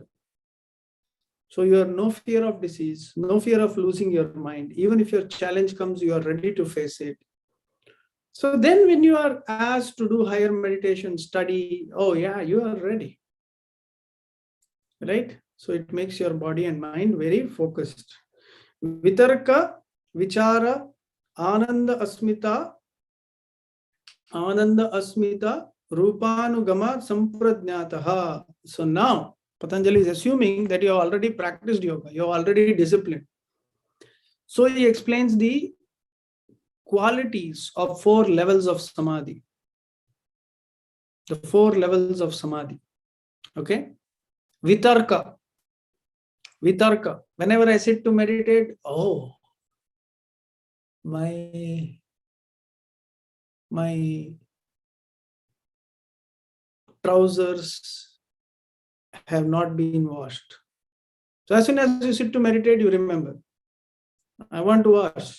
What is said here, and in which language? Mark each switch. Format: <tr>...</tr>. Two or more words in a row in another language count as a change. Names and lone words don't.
<en>So you have no fear of disease, no fear of losing your mind. Even if your challenge comes, you are ready to face it. So then when you are asked to do higher meditation, study, oh yeah, you are ready. Right? So it makes your body and mind very focused.</en> <sa>Vitarka, vichara, ananda asmita, rupanugama sampradnyataha.</sa> <en>So now Patanjali is assuming that you have already practiced yoga, you have already disciplined. So he explains the qualities of 4 levels of samadhi. The 4 levels of samadhi. Okay? Vitarka. Vitarka. Whenever I sit to meditate, oh, my trousers have not been washed. So as soon as you sit to meditate, you remember, I want to wash.</en>